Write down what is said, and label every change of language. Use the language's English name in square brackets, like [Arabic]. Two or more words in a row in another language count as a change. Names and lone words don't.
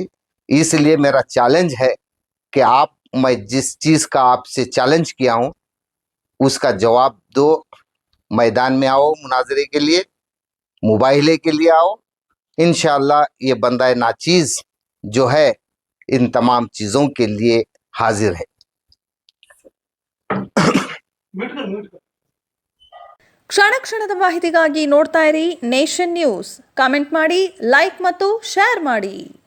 [Hindi] इसलिए मेरा चैलेंज है कि आप, मैं जिस चीज़ का आपसे चैलेंज किया हूँ उसका जवाब दो। मैदान में आओ, मुनाजरे के लिए, मुबाहिले के लिए आओ। इंशाअल्लाह ये बंदा नाचीज़ जो है इन तमाम चीज़ों के लिए हाजिर है। [Kannada] ಕ್ಷಣ ಕ್ಷಣದ ಮಾಹಿತಿಗಾಗಿ ನೋಡ್ತಾ ಇರಿ ನೇಷನ್ ನ್ಯೂಸ್. ಕಾಮೆಂಟ್ ಮಾಡಿ, ಲೈಕ್ ಮತ್ತು ಶೇರ್ ಮಾಡಿ.